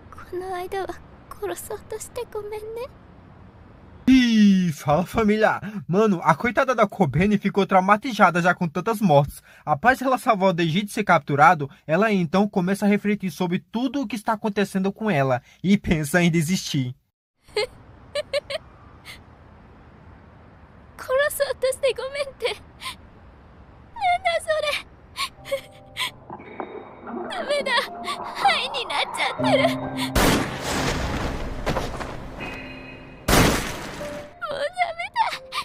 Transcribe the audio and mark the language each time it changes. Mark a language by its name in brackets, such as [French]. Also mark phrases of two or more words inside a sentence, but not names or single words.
[Japanese] この間は殺そうとしてごめんね。 [Portuguese] Ih, fala família. Mano, a coitada da Kobene ficou traumatizada já com tantas mortes. Após ela salvar o Deji de ser capturado, ela então começa a refletir sobre tudo o que está acontecendo com ela e pensa em desistir. [Japanese] 殺そうとしてごめんって。なんだそれ。ダメだ。灰になっちゃってる。もうダメだ。